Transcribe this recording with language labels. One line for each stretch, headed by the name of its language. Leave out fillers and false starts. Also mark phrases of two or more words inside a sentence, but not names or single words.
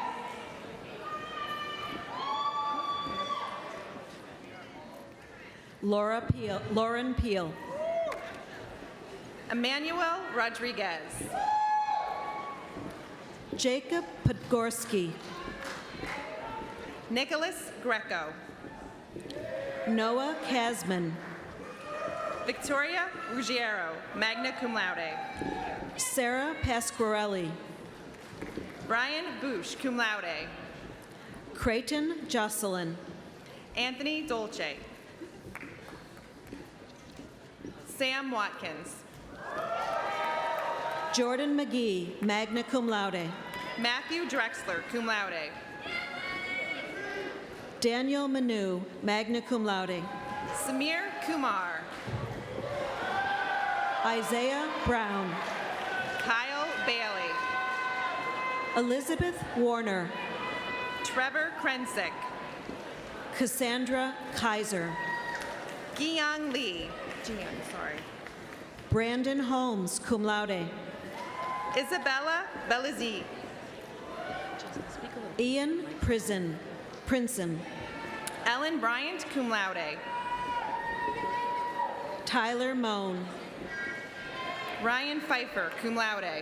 English: Lauren Peel. Emmanuel Rodriguez. Jacob Podgorski. Nicholas Greco. Noah Kasman. Victoria Ruggiero,
Latin: magna cum laude.
English: Sarah Pasquarelli. Brian Bush,
Latin: cum laude.
English: Creighton Jocelyn. Anthony Dolce. Sam Watkins. Jordan McGee,
Latin: magna cum laude.
English: Matthew Drexler,
Latin: cum laude.
English: Daniel Manu,
Latin: magna cum laude.
English: Samir Kumar. Isaiah Brown. Kyle Bailey. Elizabeth Warner. Trevor Krensick. Cassandra Kaiser. Giyang Lee. Brandon Holmes,
Latin: cum laude.
English: Isabella Belizy. Ian Princeton. Ellen Bryant,
Latin: cum laude.
English: Tyler Moan. Ryan Pfeiffer,
Latin: cum laude.